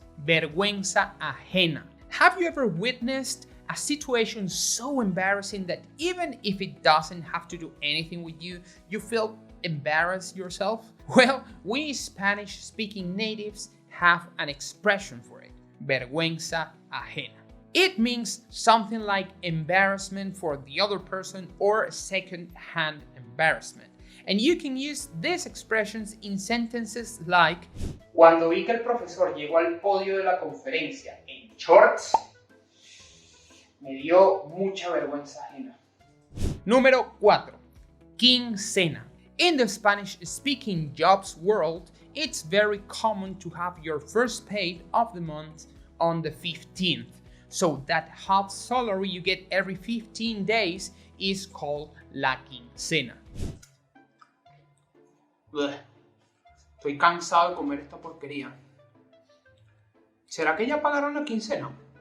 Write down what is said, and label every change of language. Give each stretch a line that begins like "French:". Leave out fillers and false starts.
English: Vergüenza ajena. Have you ever witnessed a situation so embarrassing that even if it doesn't have to do anything with you, you feel embarrassed yourself? Well, we Spanish-speaking natives have an expression for it. Vergüenza ajena. It means something like embarrassment for the other person or second-hand embarrassment. And you can use these expressions in sentences like:
Spanish: Cuando vi que el profesor llegó al podio de la conferencia en shorts, me dio mucha vergüenza ajena. Número 4. Quincena.
English: In the Spanish-speaking jobs world, it's very common to have your first pay of the month on the 15th. So that half salary you get every 15 days is called la quincena.
Spanish: Estoy cansado de comer esta porquería. ¿Será que ya pagaron la quincena?